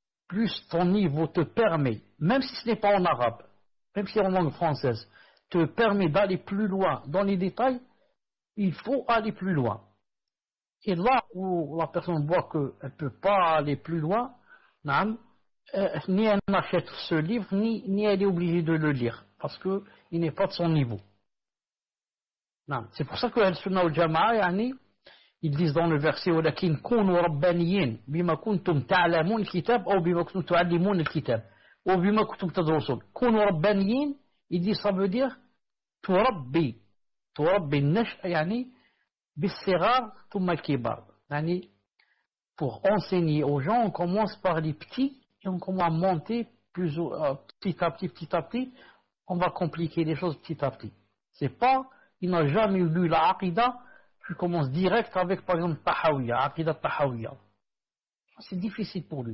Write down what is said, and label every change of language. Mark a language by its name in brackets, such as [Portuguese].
[French] Plus ton niveau te permet, même si ce n'est pas en arabe, même si c'est en langue française, te permet d'aller plus loin dans les détails, il faut aller plus loin. Et là où la personne voit qu'elle ne peut pas aller plus loin, ni elle achète ce livre, ni elle est obligée de le lire, parce qu'il n'est pas de son niveau. C'est pour ça que Al-Sunnah wal-Jama'a, ils disent dans le verset [Arabic] وَلَكِنْ كُونُوا رَبَّانِيِّينَ بِمَا كُنْتُمْ تَعْلَمُونَ الْكِتَابَ أو بِمَا كُنْتُمْ تُعَلِّمُونَ الْكِتَابَ أو بِمَا كُنْتُمْ تَدْرُسُونَ كُونُوا رَبَّانِيِّينَ, [French] ils disent ça veut dire [Arabic] تربي النشأ يعني بالصغار ثم الكبار. [French] يعني pour enseigner aux gens, on commence par les petits et on commence à monter petit à petit, on va compliquer les choses petit à petit. C'est pas, il n'a jamais lu la Aqidah, tu commences direct avec par exemple Tahawiyya, Aqidah Tahawiyya. C'est difficile pour lui.